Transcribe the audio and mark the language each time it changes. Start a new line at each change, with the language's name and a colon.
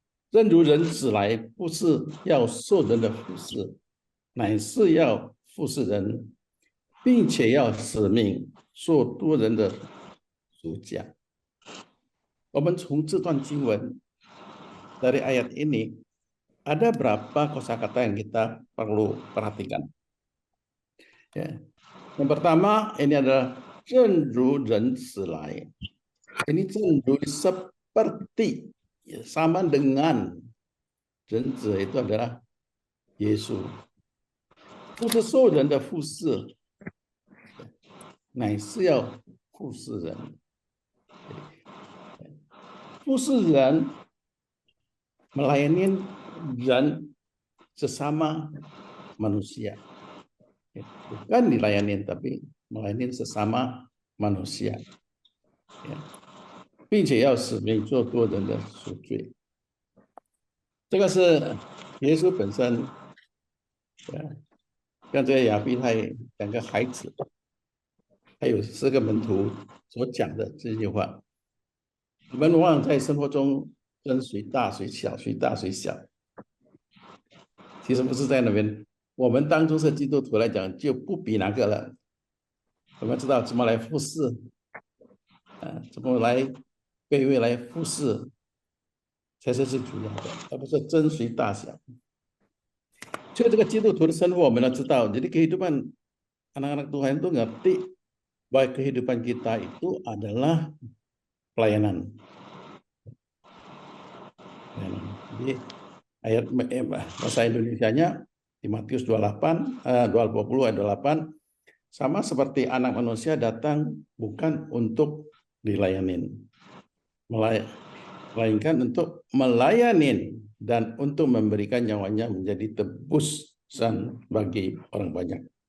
Chinese: 正如人子来，不是要受人的服侍，乃是要服侍人，并且要使命做多人的主讲。我们从这段经文
Indonesian: dari ayat ini ada berapa kosakata yang kita perlu perhatikan. Ya. Yang pertama ini adalah
Chinese: 正如人子来.
Indonesian: Ini 正如 seperti, ya, sama dengan 人子 itu adalah Yesus.
Chinese: 不是受人的服侍，乃是要服侍人。服侍人
Indonesian: melayani人 sesama manusia. Bukan dilayani, tapi melayani sesama manusia.
Chinese: 并且要使命做多人的赎罪。这个是耶稣本身跟这个亚比太两个孩子还有4个门徒所讲的这句话。我们往往在生活中分谁大谁小，谁大谁小，其实不是在那边。我们当中是基督徒来讲，就不比哪个了。我们知道怎么来服侍，怎么来卑微来服侍，才是最主要的，而不是争谁大小。所以这个基督徒的生活我们要知道，
Indonesian: jadi kehidupan anak-anak Tuhan itu ngerti bahwa kehidupan kita itu adalah pelayanan. Jadi ayat bahasa Indonesianya di Matius 28, 20 ayat 28, sama seperti anak manusia datang bukan untuk dilayani, melainkan untuk melayani dan untuk memberikan nyawanya menjadi tebusan bagi orang banyak.